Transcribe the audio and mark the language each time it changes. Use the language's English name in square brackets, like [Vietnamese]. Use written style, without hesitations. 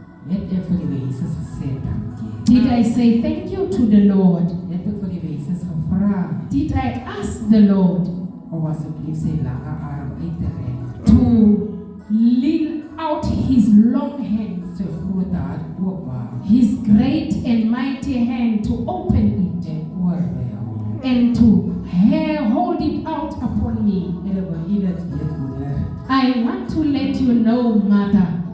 [Afrikaans] Het ek vir die Jesus gesê dankie? [English] Did I say thank you to the Lord? [Afrikaans] Het ek vir die Jesus gevra [English] Did I ask the Lord [Afrikaans] om asseblief sy lange arm uit te rek, [English] to lean out his long hand, [Afrikaans] sy groot hart oopmaak [English] his great and mighty hand to open it [Afrikaans] en oor by hom? [English] and to hold it out upon me? [Afrikaans] En ek wil u dit weet, moeder, [English] I want to let you know, mother,